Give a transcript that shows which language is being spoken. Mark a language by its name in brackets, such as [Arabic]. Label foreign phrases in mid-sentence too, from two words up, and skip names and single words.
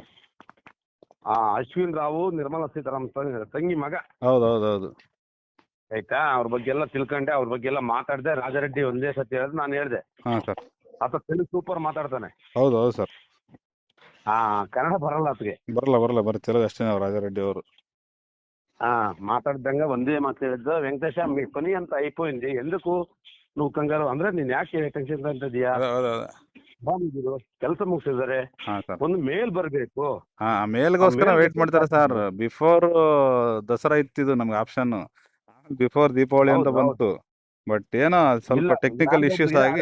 [Kannada] ಅಶ್ವಿನ್ ರಾವ್ ನಿರ್ಮಲಾ ಸೀತಾರಾಮ್ ತಂಗಿ ಮಗ. ಹೌದು. ಆಯ್ತಾ, ಅವ್ರ ಬಗ್ಗೆ ಎಲ್ಲ ತಿಳ್ಕೊಂಡೆ, ಅವ್ರ ಬಗ್ಗೆ ಎಲ್ಲ ಮಾತಾಡಿದೆ. ರಾಜಾರೆಡ್ಡಿ ಒಂದೇ ಸತಿ ಹೇಳಿದ್ ನಾನು ಹೇಳ್ದೆ. ಸರ್. ಆತ ತೆಲುಗು ಸೂಪರ್ ಮಾತಾಡ್ತಾನೆ. ಹೌದು ಹೌದು ಸರ್. ಕನ್ನಡ ಬರಲ್ಲ ಆತಗೆ. ಬರಲ್ಲ ಬರೀ ತೆಲುಗು ಅಷ್ಟೇ ನಾವು ರಾಜಾರೆಡ್ಡಿ ಅವರು. [Telugu] మాట్లాడదంగా వందే మాట్లాడద్దు వెంకటేశ మీ పని అంతా అయిపోయింది, ఎందుకు నువ్వు కంగారు [Kannada] ಅಂದ್ರೆ ನೀನ್ ಯಾಕೆ ಟೆನ್ಷನ್ ಅಂತಿದ್ಯಾ? ಕೆಲಸ ಮುಗಿಸಿದಾರೆ, ಒಂದು ಮೇಲ್ ಬರ್ಬೇಕು. ಮೇಲ್ಗೋಸ್ಕರ ವೇಟ್ ಮಾಡ್ತಾರೆ ಸರ್. ಬಿಫೋರ್ ದಸರಾ ಇತ್ತಿದು ನಮ್ಗೆ ಆಪ್ಷನ್, ಬಿಫೋರ್ ದೀಪಾವಳಿ ಅಂತ ಬಂತು. ಬಟ್ ಏನೋ ಸ್ವಲ್ಪ ಟೆಕ್ನಿಕಲ್ ಇಶ್ಯೂಸ್ ಆಗಿ